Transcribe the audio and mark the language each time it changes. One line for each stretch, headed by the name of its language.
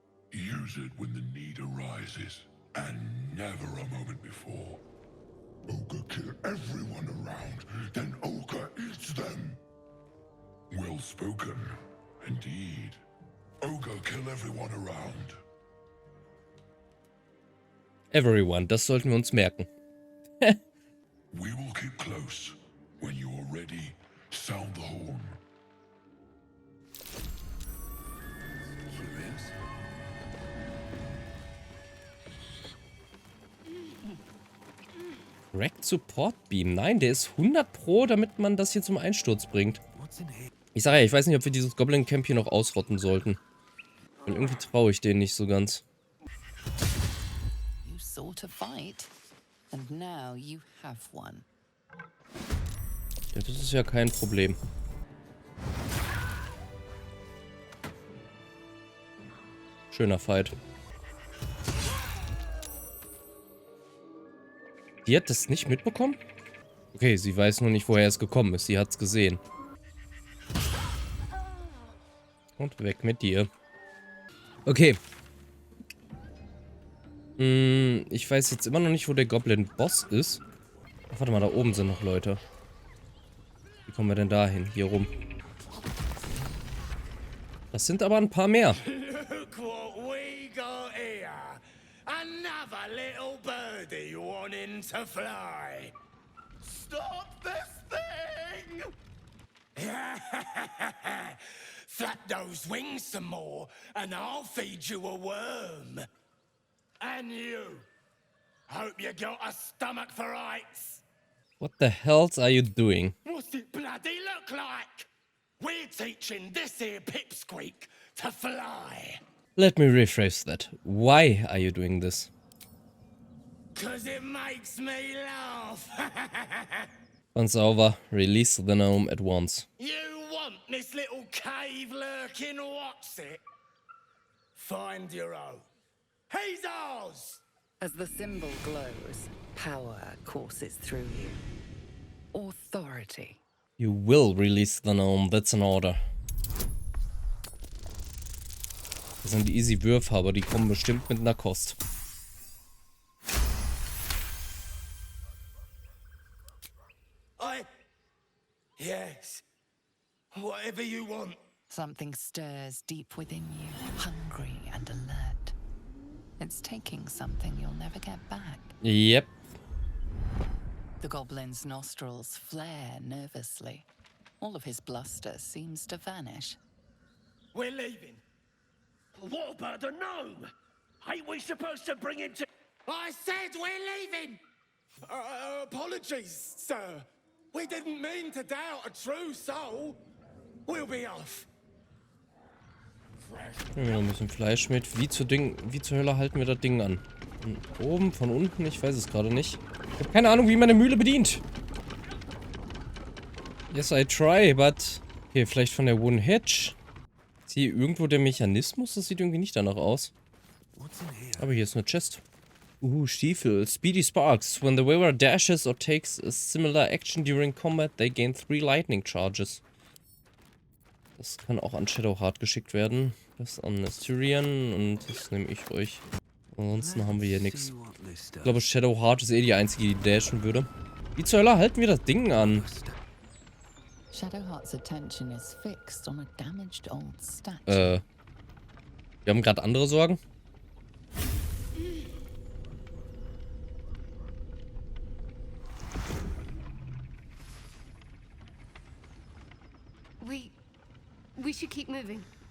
English: Use it when the need arises, and never a moment before. Oger kill everyone around, then Oger eats them. Well spoken, indeed. Oger kill everyone around.
German: Everyone, das sollten wir uns merken.
English: We will keep close. When you are ready, sound the horn. Curious. Racked Support Beam.
German: Nein, der ist 100 Pro, damit man das hier zum Einsturz bringt. Ich sage ja, ich weiß nicht, ob wir dieses Goblin Camp hier noch ausrotten sollten. Und irgendwie traue ich denen nicht so ganz.
English: You sought a fight, and now you have one.
German: Ja, das ist ja kein Problem. Schöner Fight. Die hat das nicht mitbekommen? Okay, sie weiß nur nicht, woher es gekommen ist. Sie hat es gesehen. Und weg mit dir. Okay. Ich weiß jetzt immer noch nicht, wo der Goblin-Boss ist. Ach, warte mal, da oben sind noch Leute. Wie kommen wir denn da hin? Hier rum. Das sind aber ein paar mehr.
English: Look what we got here. Another little birdie wanting to fly. Stop this thing! Flap those wings some more, and I'll feed you a worm. And you. Hope you got a stomach for heights. What the hells are you doing? What's it bloody look like? We're teaching this here pipsqueak to fly. Let me rephrase that. Why are you doing this? 'Cause it makes me laugh. Once over, release the gnome at once. You want this little cave lurking what's it? Find your own. He's ours! As the symbol glows, power courses through you. Authority. You will release the gnome, that's an order.
German: Das sind die easy Würfe, aber die kommen bestimmt mit einer Kost.
English: Yes. Whatever you want. Something stirs deep within you, hungry and alert. It's taking something you'll never get back. Yep. The goblin's nostrils flare nervously. All of his bluster seems to vanish. We're leaving. What about the gnome? Ain't we supposed to bring him to... I said we're leaving! Apologies, sir. We didn't mean to doubt a true soul. We'll be off.
German: Nehmen wir noch ein bisschen Fleisch mit. Wie zur Hölle halten wir das Ding an? Von oben, von unten? Ich weiß es gerade nicht. Ich habe keine Ahnung, wie man eine Mühle bedient.
English: Yes, I try, but...
German: Okay, vielleicht von der Wooden Hedge. Ist hier irgendwo der Mechanismus? Das sieht irgendwie nicht danach aus. Aber hier ist eine Chest. Stiefel. Speedy Sparks.
English: When the wearer dashes or takes a similar action during combat, they gain 3 lightning charges.
German: Das kann auch an Shadowheart geschickt werden. Das an Assyrian und das nehme ich euch. Ansonsten haben wir hier nichts. Ich glaube, Shadowheart ist eh die einzige, die dashen würde. Wie zur Hölle halten wir das Ding an?
English: Shadowheart's attention is fixed on a damaged old statue.
German: Wir haben gerade andere Sorgen.
English: We should keep moving.